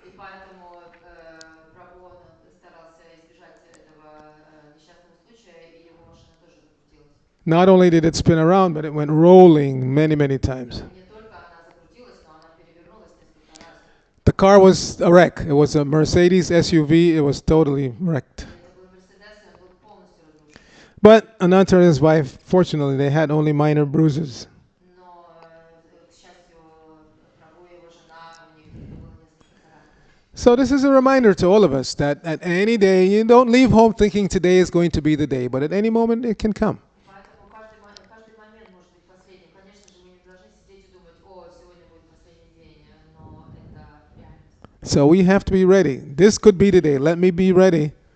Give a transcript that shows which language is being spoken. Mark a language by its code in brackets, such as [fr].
[ru] И поэтому Прабху он старался избежать этого несчастного случая, и его машина тоже закрутилась. [en] Not only did it spin around, but it went rolling many, many times. [ru] Не только она закрутилась, но она перевернулась несколько раз. [en] The car was a wreck. It was a Mercedes SUV. It was totally wrecked. [ru] Это был Мерседес, и он был полностью разрушен. [en] But Anantara and his wife, fortunately, they had only minor bruises. [ru] Но, к счастью, Прабху и его жена, у них только было несколько царапин. [en] So this is a reminder to all of us that at any day, you don't leave home thinking today is going to be the day, but at any moment it can come. [ru] Поэтому каждый момент может быть последним. Конечно же, мы не должны сидеть и думать, о, сегодня будет последний день, но это реальность. [en] So we have to be ready. This could be the day. Let me be ready.